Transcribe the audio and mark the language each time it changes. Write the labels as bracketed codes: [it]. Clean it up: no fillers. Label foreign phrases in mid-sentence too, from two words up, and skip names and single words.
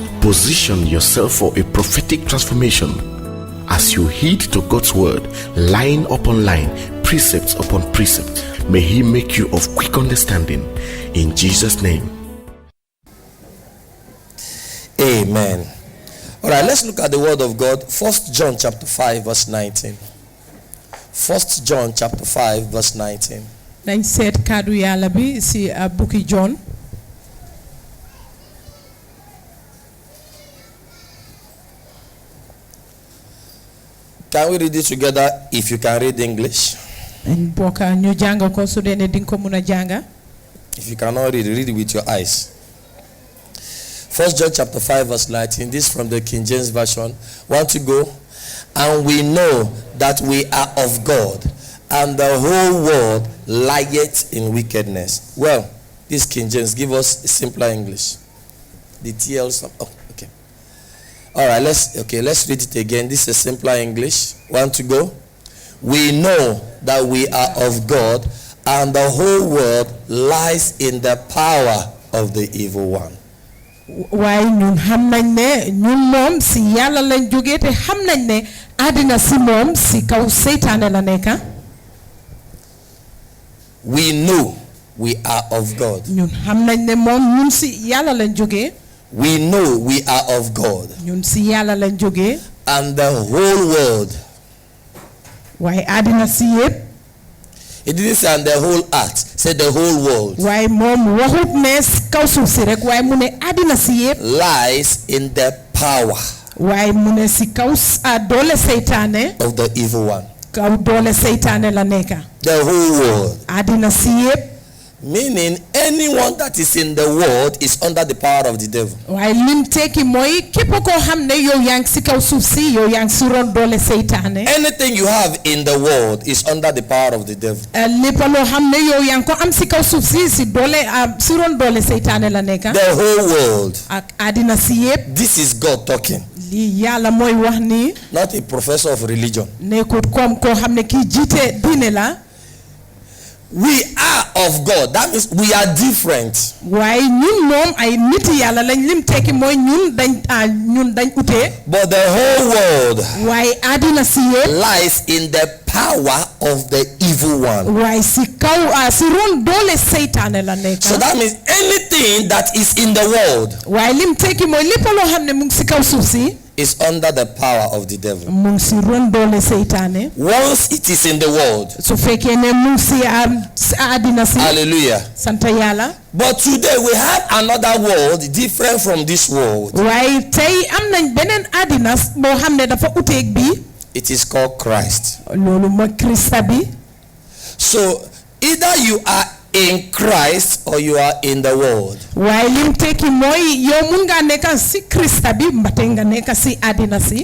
[en] Position yourself for a prophetic transformation as you heed to God's word, line upon line, precepts upon precept. May He make you of quick understanding. In Jesus' name. Amen. All right, let's look at the word of God. 1 John chapter 5 verse 19. 1 John chapter 5 verse 19. [wo] Nañ seet kaddu Yàlla bi si bukki John. [en] Can we read it together if you can read English? [wo] Bokka ñu jàng ko su dee ne dinga ko mën a jàng. [en] If you cannot read it with your eyes. 1 John chapter 5 verse 19. This from the King James Version. Want to go? And we know that we are of God, and the whole world lieth in wickedness. Well, this King James, give us a simpler English. The TLs. Oh, okay. All right, let's read it again. This is simpler English. Want to go? We know that we are of God, and the whole world lies in the power of the evil one. [wo] Waaye ñun xam nañ ne ñun moom si Yàlla lañ jógee te xam nañ ne àddina si moom si kaw seytaane la nekk. [en] We know we are of God. [wo] ñun xam nañ ne moom ñun si Yàlla lañ jógee. [en] We know we are of God. [wo] ñun si Yàlla lañ jógee. [en] And the whole world. [wo] Waaye àddina si yépp. [en] It didn't say and the whole earth. Said the whole world. [wo] Waaye moom waxut ne kaw suuf si rek waaye mu ne àddina si yépp. [en] Lies in the power. [wo] Waaye mu ne si kaw doole seytaane. [en] Of the evil one. [wo] Kaw doole seytaane la nekk. [en] The whole world. [wo] àddina si yépp. [en] Meaning anyone that is in the world is under the power of the devil. [wo] Waaye lim tekki mooy képp koo xam ne yow yaa ngi si kaw suuf si yow yaa ngi si ron doole seytaane. [en] Anything you have in the world is under the power of the devil. [wo] lépp loo xam ne yow yaa ngi ko am si kaw suuf si si doole si ron doole seytaane la nekk. [en] The whole world. [wo] ak àddina si yépp. [en] This is God talking. [wo] lii Yàlla mooy wax nii. [en] Not a professor of religion. [wo] nekkut comme koo xam ne kii jiite diine la. [en] We are of God. That means we are different. [wo] waaye ñun moom ay nit Yàlla lañ lim tekki mooy ñun dañ utee. [en] But the whole world. [wo] waaye àddina si yépp. [en] Lies in the power of the evil one. [wo] waaye si kaw si ron doole seytaane la nekk. [en] So that means anything that is in the world. [wo] waaye lim tekki mooy lépp loo xam ne mu ngi si kaw suuf si. [en] Is under the power of the devil. [wo] mu ngi si ron doole seytaane. [en] Once it is in the world. [wo] su fekkee ne mu ngi si àddina si. [en] Hallelujah. [wo] sant Yàlla. [en] But today we have another world different from this world. [wo] waaye tey am nañ beneen àddina boo xam ne dafa uteeg bi. [en] It is called Christ. [wo] loolu mooy Krista bi. [en] So either you are in Christ or you are in the world. [wo] waaye lim tekki mooy yow mun nga nekk si Krista bi mbate nga nekk si àddina si.